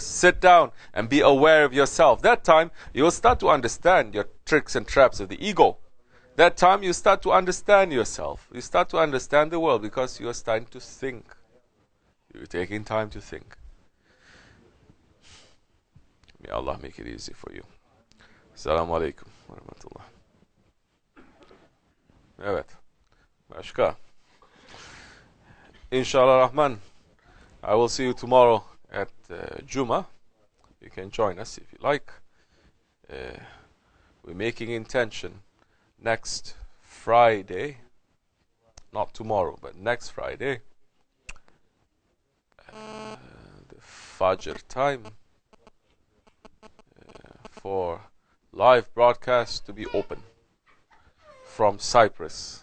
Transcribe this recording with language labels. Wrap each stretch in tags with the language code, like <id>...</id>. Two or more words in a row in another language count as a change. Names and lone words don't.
<en>Sit down and be aware of yourself. That time, you will start to understand your tricks and traps of the ego. That time, you start to understand yourself. You start to understand the world because you are starting to think. You're taking time to think. May Allah make it easy for you.</en> <ar>السلام عليكم ورحمة الله.</ar> <tr>Evet. Başka.</tr> <en>Inshallah Rahman, I will see you tomorrow at Juma. You can join us if you like. We're making intention next Friday, not tomorrow, but next Friday, the Fajr time, for live broadcast to be open from Cyprus.</en>